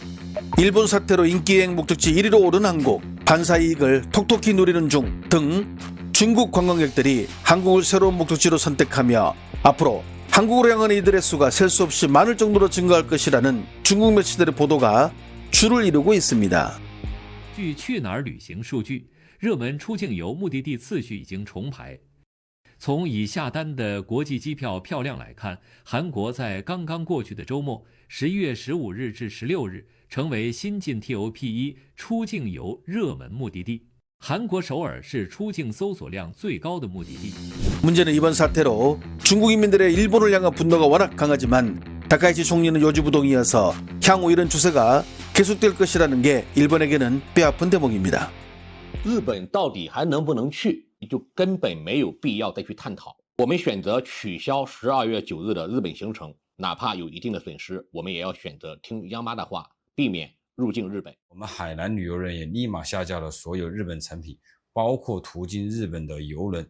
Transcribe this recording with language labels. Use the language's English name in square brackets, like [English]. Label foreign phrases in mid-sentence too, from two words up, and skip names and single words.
[Korean] 일본 사태로 인기 여행 목적지 1위로 오른 한국. 반사 이익을 톡톡히 누리는 중 등 중국 관광객들이 한국을 새로운 목적지로 선택하며 앞으로 한국으로 향하는 이들의 수가 셀 수 없이 많을 정도로 증가할 것이라는 중국 매체들의 보도가 줄을 이루고 있습니다. [Chinese] 据去哪儿旅行数据，热门出境游目的地次序已经重排。从已下单的国际机票票量来看，韩国在刚刚过去的周末11月15日至16日成为新晋 TOP1 出境游热门目的地。韩国首尔是出境搜索量最高的目的地。 [Korean] 문제는 이번 사태로 중국 인민들의 일본을 향한 분노가 워낙 강하지만 다카이치 총리는 요지부동이어서 향후 이런 추세가 계속될 것이라는 게 일본에게는 뼈아픈 대목입니다. [Chinese] 日本到底还能不能去，就根本没有必要再去探讨。我们选择取消12月9日的日本行程，哪怕有一定的损失，我们也要选择听央妈的话，避免入境日本。我们海南旅游人也立马下架了所有日本产品，包括途经日本的邮轮。